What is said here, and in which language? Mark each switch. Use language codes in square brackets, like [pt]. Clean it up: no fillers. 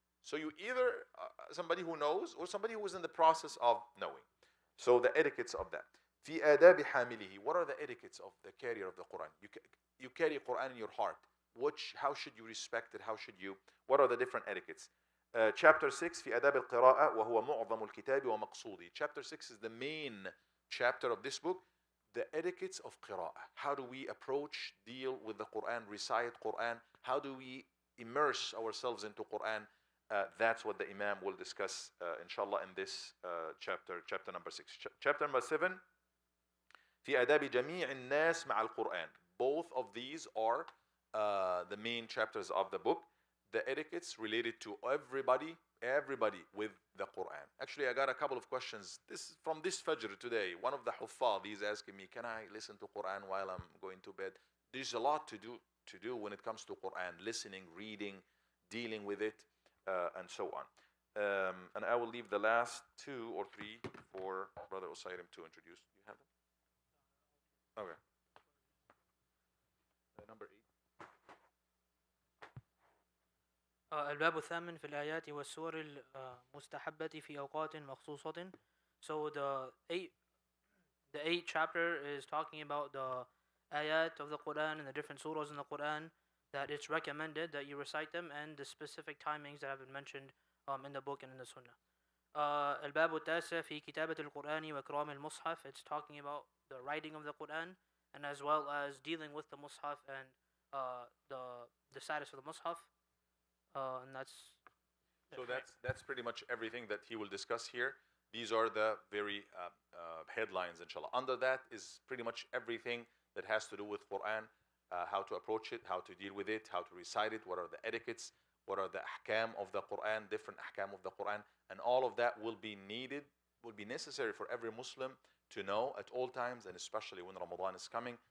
[en] So you either somebody who knows or somebody who is in the process of knowing. So the etiquettes of that. [ar] في آداب حامله. [en] What are the etiquettes of the carrier of the Quran? You carry Quran in your heart. How should you respect it? What are the different etiquettes? Chapter 6 [ar] في آداب القراءة وهو معظم الكتاب ومقصوده. [en] Chapter 6 is the main chapter of this book. The etiquettes of qira'ah. How do we approach, deal with the Quran, recite Quran? How do we immerse ourselves into Quran? That's what the Imam will discuss, inshallah, in this chapter number 6. Chapter number 7 [ar] في آداب جميع الناس مع القرآن. [en] Both of these are the main chapters of the book. The etiquettes related to everybody with the Quran. Actually, I got a couple of questions. From this Fajr today. One of the Huffaz is asking me, can I listen to Quran while I'm going to bed? There's a lot to do when it comes to Quran. Listening, reading, dealing with it, and so on. And I will leave the last 2 or 3 for Brother Usayrim to introduce. Do you have them? Okay. Number 8. [ar] الباب الثامن في الآيات والسور المستحبة في أوقات مخصوصة. [en] So the eighth chapter is talking about the ayat of the Quran and the different surahs in the Quran that it's recommended that you recite them, and the specific timings that have been mentioned in the book and in the Sunnah. [ar] الباب التاسع في كتابة القرآن وإكرام المصحف. [en] It's talking about the writing of the Quran and as well as dealing with the Mus'haf and the status of the Mus'haf. And that's pretty much everything that he will discuss here. These are the very headlines, inshallah. Under that is pretty much everything that has to do with Quran, how to approach it, how to deal with it, how to recite it, what are the etiquettes, what are the ahkam of the Quran, different ahkam of the Quran, and all of that will be necessary for every Muslim to know at all times, and especially when Ramadan is coming.